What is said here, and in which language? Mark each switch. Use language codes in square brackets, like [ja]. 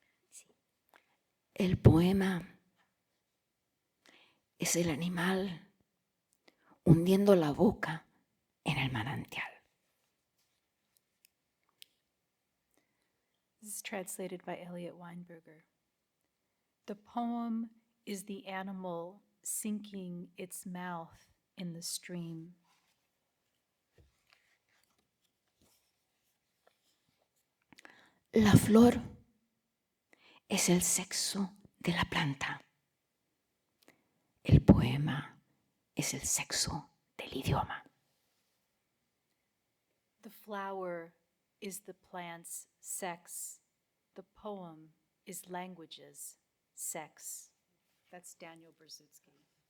[es] Sí. El poema es el animal hundiendo la boca en el manantial. [en] This is translated by Elliot Weinberger. The poem is the animal sinking its mouth in the stream. [es] La flor es el sexo de la planta. El poema es el sexo del idioma. [en] The flower is the plant's sex. The poem is language's sex. That's Daniel Berzutsky.